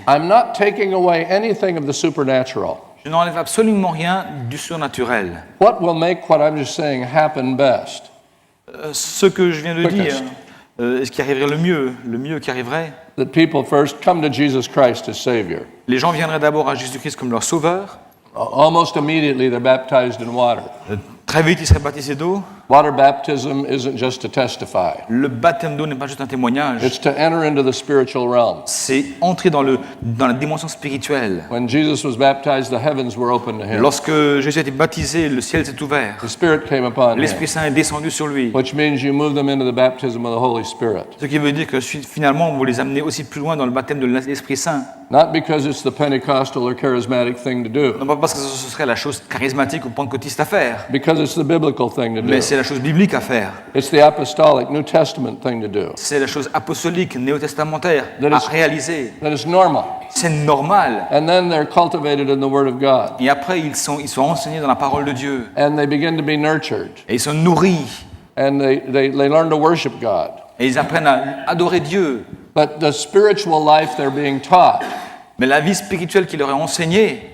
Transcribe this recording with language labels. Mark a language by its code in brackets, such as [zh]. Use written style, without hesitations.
[en] I'm not taking away anything of the supernatural. [fr] Je n'enlève absolument rien du surnaturel. [en] What will make what I'm just saying happen best? [fr] Ce que je viens de [en] Quickest. [fr] dire, ce qui arriverait le mieux qui arriverait, [en] That people first come to Jesus Christ as Savior. [fr] les gens viendraient d'abord à Jésus-Christ comme leur sauveur. [en] Almost immediately, they're baptized in water. [fr] Très vite, ils seraient baptisés d'eau. [en] Water baptism isn't just to testify, [fr] Le baptême d'eau n'est pas juste un témoignage. [en] it's to enter into the spiritual realm. [fr] C'est entrer dans la dimension spirituelle. [en] When Jesus was baptized, the heavens were open to him. [fr] Lorsque Jésus a été baptisé, le ciel s'est ouvert. [en] The Spirit came upon him, [fr] L'Esprit Saint est descendu sur lui. [en] which means you move them into the baptism of the Holy Spirit. [fr] Ce qui veut dire que finalement, vous les amenez aussi plus loin dans le baptême de l'Esprit Saint. [en] Not because it's the Pentecostal or charismatic thing to do, [fr] Non pas parce que ce serait la chose charismatique ou pentecôtiste à faire, [en] because it's the biblical thing to do. [fr] mais c'est la chose biblique à faire. [en] It's the apostolic New Testament thing to do. [fr] C'est la chose apostolique, néo-testamentaire [en] That [fr] à [en] is- [fr] réaliser. [en] That is normal. [fr] C'est normal. [en] And then they're cultivated in the Word of God. [fr] Et après, ils sont enseignés dans la parole de Dieu. [en] And they begin to be nurtured. [fr] Et ils sont nourris. [en] And they learn to worship God. [fr] Et ils apprennent à adorer Dieu. [en] But the spiritual life they're being taught [fr] Mais la vie spirituelle qu'il leur est enseignée,